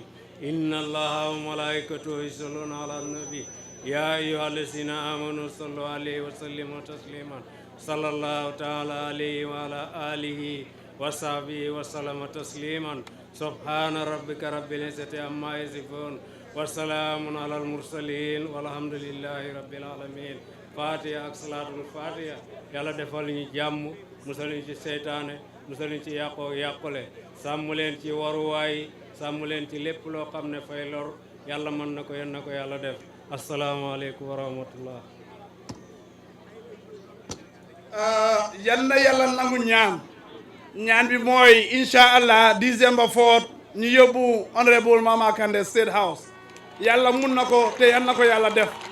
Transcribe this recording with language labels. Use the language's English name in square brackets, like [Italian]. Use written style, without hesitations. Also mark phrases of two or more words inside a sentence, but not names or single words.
[Arabic] إن الله وملائكته يصلون على النبي يا أيها الذين آمنوا صلوا عليه وسلموا تسليما صلى الله تعالى عليه وعلى آله وصحبه وسلم تسليما. سبحان ربك رب العزة عما يصفون وسلام على المرسلين والحمد لله رب العالمين. فاتحة ak صلاة الفاتحة. [Wolof] Yàlla defal ñu jàmm musal ñu ci seytaane musal ñu ci yàqoo yàqule sàmm leen ci waruwaay sàmm leen ci lépp loo xam ne fay lor yàlla mën na ko yéen na ko yàlla def. [Arabic] السلام عليكم ورحمة الله. [Wolof] yal na yàlla nangu ñaan bi mooy [Arabic] إن شاء الله [Wolof] December 4 ñu yóbbu honorable Mama Kandeh State House yàlla mun na ko te yal na ko yàlla def.